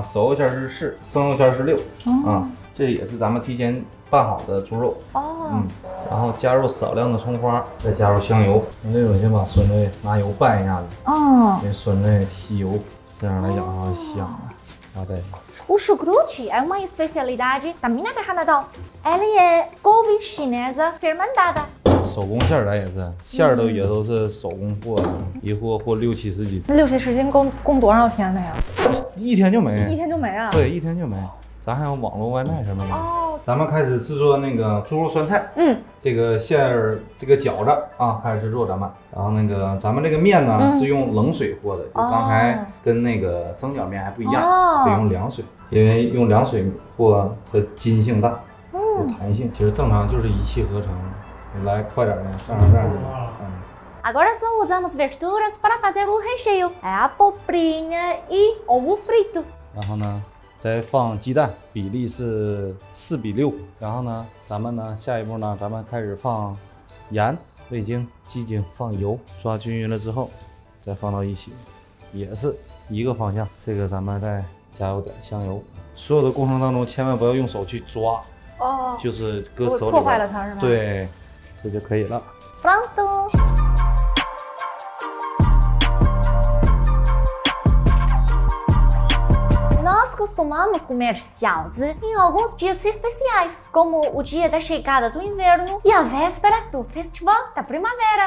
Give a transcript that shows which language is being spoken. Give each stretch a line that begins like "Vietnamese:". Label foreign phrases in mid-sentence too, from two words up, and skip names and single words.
Chinese: 熟肉馅儿是4，生肉馅儿是6。这也是咱们提前拌好的猪肉。然后加入少量的葱花，再加入香油。那种先把酸菜拿油拌一下子。因为酸菜吸油，这样来讲的话香了。然后再。
Portuguese: O chucrute é uma especialidade da minha terra natal. Ele é couve chinesa fermentada.
Chinese: 手工馅儿咱也是，馅儿也都是手工和的，一和6、70斤。那6、70斤供多少天的呀？一天就没。一天就没啊？对，一天就没。咱还有网络外卖什么的。 咱们开始制作那个猪肉酸菜。这个馅儿，这个饺子啊，开始制作咱们。然后那个咱们这个面呢是用冷水和的，就刚才跟那个蒸饺面还不一样，得用凉水，因为用凉水和它筋性大，有弹性。其实正常就是一气呵成。来，快点呢，这样。
Portuguese: Agora só usamos verduras para fazer o recheio. É a abobrinha e ovo frito.
Chinese: 然后呢，再放鸡蛋，比例是4比6。然后呢，咱们呢下一步呢，咱们开始放盐、味精、鸡精，放油，抓均匀了之后，再放到一起，也是一个方向。这个咱们再加入点香油。所有的过程当中，千万不要用手去抓，就是搁手里破坏了它是吗？对，这就可以了。
Portuguese: Pronto. Nós costumamos comer jiaozi em alguns dias especiais, como o dia da chegada do inverno e a véspera do festival da primavera.